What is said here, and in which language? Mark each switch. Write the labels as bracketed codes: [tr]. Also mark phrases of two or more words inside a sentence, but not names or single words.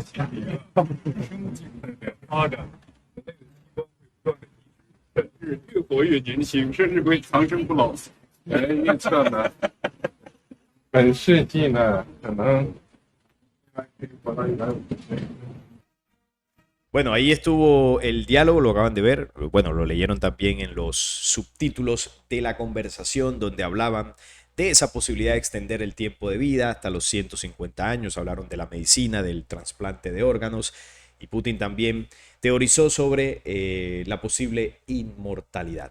[zh] 发展，越活越年轻，甚至会长生不老。预测呢，本世纪呢，可能可以活到150岁。 [es] Bueno, ahí estuvo el diálogo, lo acaban de ver, bueno, lo leyeron también en los subtítulos de la conversación donde hablaban de esa posibilidad de extender el tiempo de vida hasta los 150 años, hablaron de la medicina, del trasplante de órganos y Putin también teorizó sobre la posible inmortalidad.